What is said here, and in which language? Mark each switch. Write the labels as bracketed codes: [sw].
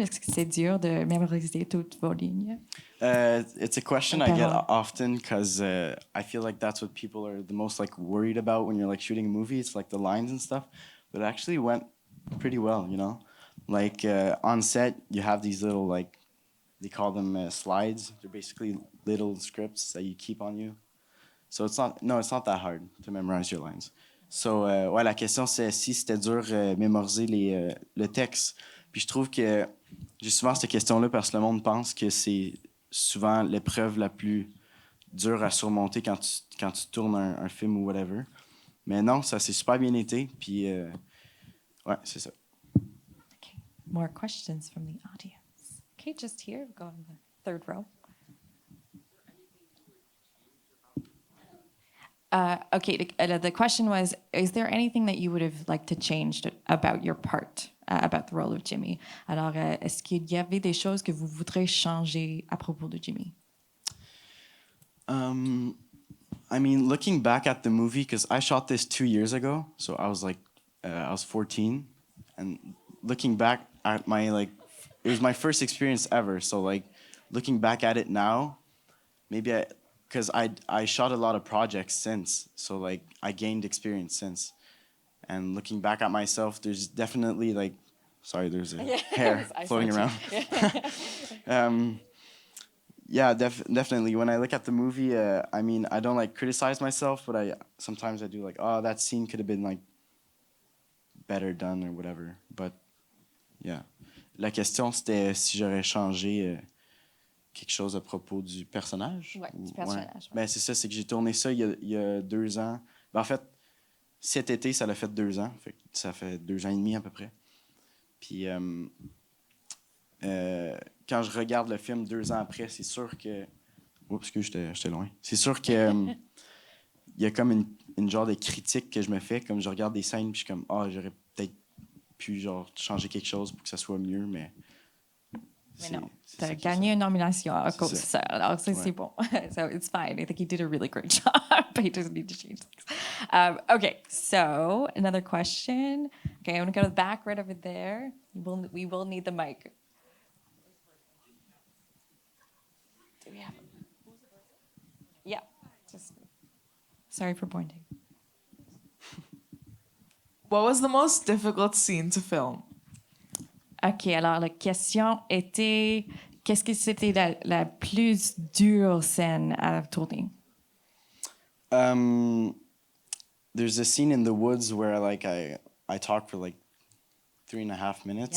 [fr] Est-ce que c'est dur de mémoriser toutes vos lignes? [en] It's a question I get often because I feel like that's what people are the most like worried about when you're like shooting a movie. It's like the lines and stuff, but it actually went pretty well, you know. Like on set, you have these little like they call them slides. They're basically little scripts that you keep on you. So it's not that hard to memorize your lines. So [fr] ouais, la question c'est si c'était dur mémoriser le texte. Puis je trouve que j'ai souvent cette question-là parce que le monde pense que c'est souvent l'épreuve la plus dure à surmonter quand tu tournes un film ou whatever. Mais non, ça s'est super bien été. Puis ouais, c'est ça. [en] Okay. More questions from the audience. Okay, just here, go on the third row. Okay, the question was, is there anything that you would have liked to change about your part, about the role of Jimmy? [fr] Alors, est-ce qu'il y avait des choses que vous voudriez changer à propos de Jimmy? [en] I mean, looking back at the movie, because I shot this 2 years ago, so I was like, I was 14, and looking back at my like, it was my first experience ever. So like, looking back at it now, maybe because I shot a lot of projects since, so like I gained experience since, and looking back at myself, there's definitely like, sorry, there's a hair floating around. Yeah, definitely. When I look at the movie, I mean, I don't like criticize myself, but sometimes I do like, oh, that scene could have been like better done or whatever. But yeah, [fr] la question c'était si j'aurais changé quelque chose à propos du personnage. Ouais, du personnage. Ouais. Ben c'est ça, c'est que j'ai tourné ça il y a 2 ans. Ben, en fait, cet été, ça l'a fait 2 ans. Fait que ça fait 2 ans et demi à peu près. Puis quand je regarde le film 2 ans après, c'est sûr que... Oups, que j'étais loin. C'est sûr que il y a comme une genre de critique que je me fais, comme je regarde des scènes, puis je suis comme, j'aurais peut-être pu genre changer quelque chose pour que ça soit mieux, mais... Mais non, tu as gagné une nomination à cause de ça. Alors, ça, ouais. c'est bon. [en] So, it's fine. I think he did a really great job, but he doesn't need to change things. Okay, so another question. Okay, I'm going to go to the back right over there. We will need the mic. Do we have it? Yeah. Just, sorry for pointing. What was the most difficult scene to film? [fr] OK, alors la question était, qu'est-ce que c'était la plus dure scène à tourner? [en] There's a scene in the woods where like I talk for like 3.5 minutes.